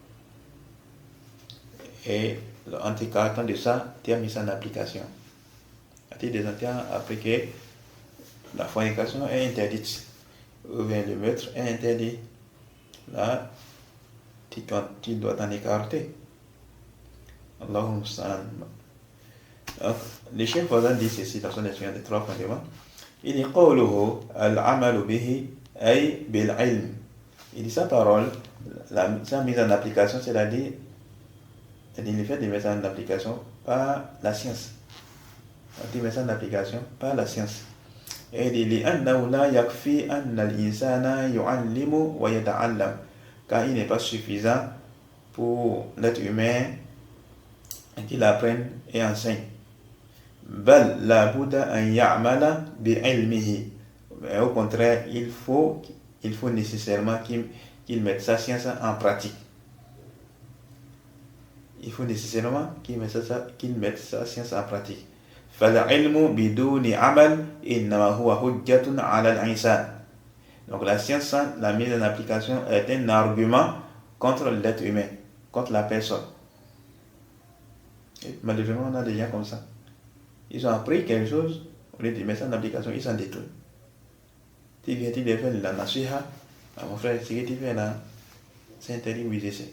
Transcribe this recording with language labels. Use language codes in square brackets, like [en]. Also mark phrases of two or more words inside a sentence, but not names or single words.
[fr] Et en t'écartant de ça, tu as mis ça en application. À titre d'exemple, tu as appris que la fornication est interdite, ou bien le meurtre est interdit. Là, tu dois t'en écarter. [ar] اللهم المستعان. [fr] Le Cheikh Fawzan dit ceci dans son explication des trois fondements. Il dit [ar] قوله العمل به أي بالعلم. [fr] Il dit sa parole, sa mise en application, c'est-à-dire le fait de mettre en application par la science. De mettre en application par la science. Et il dit [ar] أنه لا يكفي أن الإنسان يعلم ويتعلم. [fr] Car il n'est pas suffisant pour l'être humain qu'il apprenne et enseigne. [ar] بل لا بد أن يعمل بعلمه. [fr] Mais au contraire, il faut nécessairement qu'il mette sa science en pratique. Il faut nécessairement qu'il mette sa science en pratique. [ar] فالعلم بدون عمل إنما هو حجة على الإنسان. [fr] Donc la science sans la mise en application est un argument contre l'être humain, contre la personne. Et malheureusement, on a des gens comme ça. Ils ont appris quelque chose, au lieu de mettre ça en application, ils s'en détournent. Tu viens de faire la nasiha, mon frère, ce que tu fais là, c'est interdit, oui, je sais.